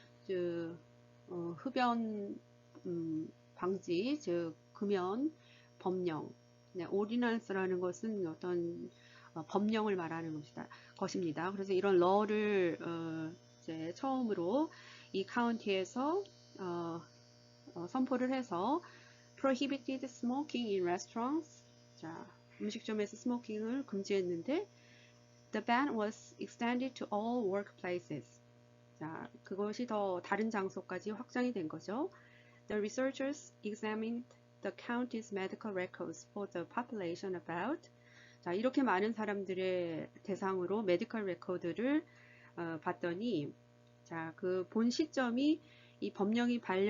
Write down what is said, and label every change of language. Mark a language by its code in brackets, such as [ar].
[ko] 즉 흡연 방지, 즉 금연 법령. 네, ordinance라는 것은 어떤 법령을 말하는 것입니다. 그래서 이런 law를 이제 처음으로 이 카운티에서 선포를 해서 [en] prohibited smoking in restaurants. [ko] 자, 음식점에서 스모킹을 금지했는데 [en] the ban was extended to all workplaces. [ko] 자, 그것이 더 다른 장소까지 확장이 된 거죠. [en] The researchers examined the county's medical records for the population about. [ko] 자, 이렇게 많은 사람들의 대상으로 메디컬 레코드를 봤더니, 자, 그 본 시점이 이 법령이